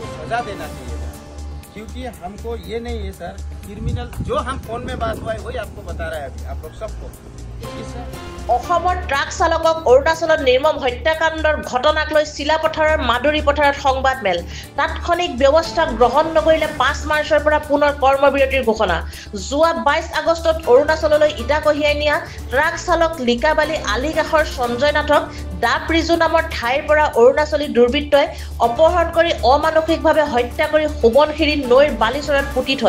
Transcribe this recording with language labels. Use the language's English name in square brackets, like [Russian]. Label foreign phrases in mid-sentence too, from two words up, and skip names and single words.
[Hindi] सजा देना चाहिए था, क्योंकि हमको ये नहीं है सर, क्रिमिनल जो हम फोन में बात हुआ है वही आपको बता रहा है अभी आप लोग सबको। [Assamese] অসমৰ ট্ৰাক চালকক অৰুণাচলত নিৰ্মম হত্যাকাণ্ডৰ ঘটনাক লৈ চিলাপথাৰৰ মাদুৰী পথাৰত সংবাদমেল। তাৎক্ষণিক ব্যৱস্থা গ্ৰহণ নকৰিলে ৫ মাৰ্চৰ পৰা পুনৰ কৰ্মবিৰতিৰ ঘোষণা। যোৱা ২২ আগষ্টত অৰুণাচললৈ ইটা কঢ়িয়াই নিয়া ট্ৰাক চালক লিকাবালি আলিকাষৰ সঞ্জয় নাথক দাপৰিজু নামৰ ঠাইৰ পৰা অৰুণাচলী দুৰ্বৃত্তই অপহৰণ কৰি অমানসিকভাৱে হত্যা কৰি সোৱণশিৰি নৈৰ বালিচৰত পুতি থয়।